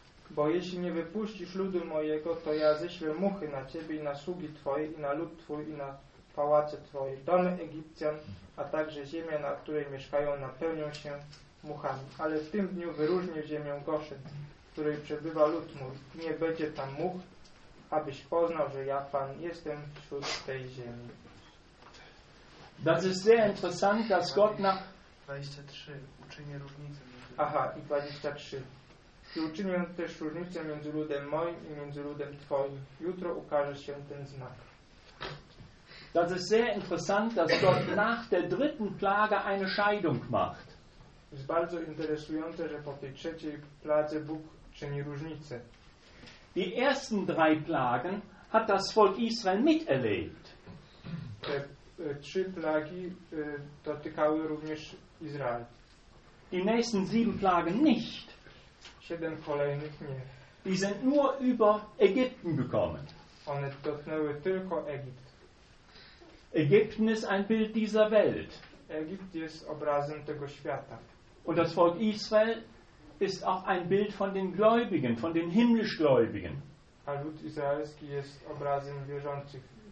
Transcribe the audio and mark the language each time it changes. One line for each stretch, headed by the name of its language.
Polish: Bo jeśli nie wypuścisz ludu mojego, to ja ześlę muchy na ciebie i na sługi twoje, i na lud twój, i na pałace twoje. Domy Egipcjan, a także ziemia, na której mieszkają, napełnią się muchami. Ale w tym dniu wyróżnię ziemię Goszen, w której przebywa lud mój. Nie będzie tam much, abyś poznał, że ja Pan jestem wśród tej ziemi.
German: Das ist sehr interessant, dass Gott nach
Polish: 23 uczynię różnicę. Aha, i 23. I uczynię też różnicę między ludem moim i między ludem twoim. Jutro ukaże się ten znak.
German: Das ist sehr interessant, dass Gott nach der dritten Plage eine Scheidung macht.
Polish: Jest bardzo interesujące, że po tej trzeciej plage Bóg czyni różnicę.
German: Die ersten drei Plagen hat das Volk Israel miterlebt.
Polish: Trzy plagi dotykały również Izrael.
German: Die nächsten sieben Plagen nicht.
Polish: Siedem kolejnych nie.
German: Die sind nur über Ägypten gekommen.
Polish: One dotknęły tylko Egipt.
German: Ägypten ist ein Bild dieser Welt.
Polish: Egipt jest obrazem tego świata.
German: Und das Volk Israel ist auch ein Bild von den Gläubigen, von den himmlischgläubigen.
Polish: A lud izraelski jest obrazem wierzących.